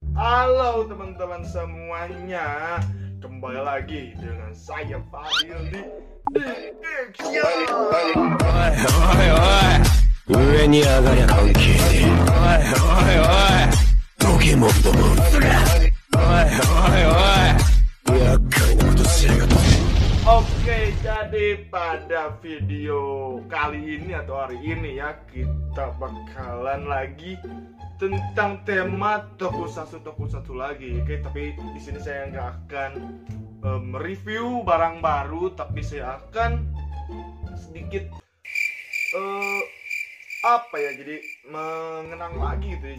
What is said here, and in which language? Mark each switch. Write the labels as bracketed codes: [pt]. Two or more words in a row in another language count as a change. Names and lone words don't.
[id] Halo teman-teman semuanya, kembali lagi dengan saya Fadil di Action. [ja] 上に上がりゃ関係ねえ。おいおいおい、ポケモンどもすが。おいおいおい、厄介なことしやがって。 [id] Oke, jadi pada video kali ini atau hari ini ya, kita bakalan lagi tentang tema tokusatsu lagi. Oke, tapi di sini saya nggak akan mereview barang baru, tapi saya akan sedikit jadi mengenang lagi gitu ya.